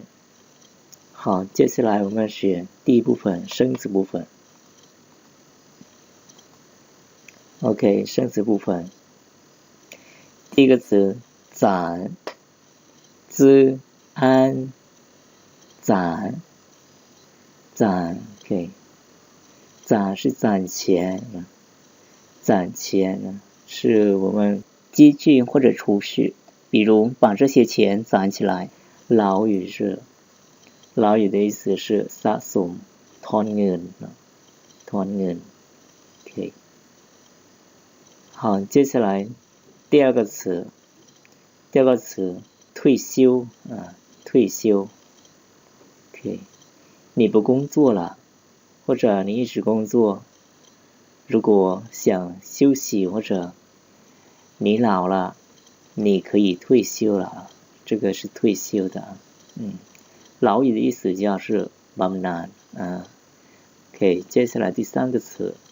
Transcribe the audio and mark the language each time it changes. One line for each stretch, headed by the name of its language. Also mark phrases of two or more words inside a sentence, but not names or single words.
Chinese: 好，接下来我们学第一部分生词部分。OK， 生词部分，第一个词攒、资、安、攒、OK， 攒是攒钱，攒钱呢是我们积蓄或者储蓄，比如把这些钱攒起来。老语的意思是
Lao: ສະສົມ ຖອນເງິນ
Chinese: OK。好，接下来第二个词退休退休 OK， 你不工作了，或者你一直工作，如果想休息或者你老了，你可以退休了，这个是退休的老语的意思就是บำนาญ OK， 接下来第三个词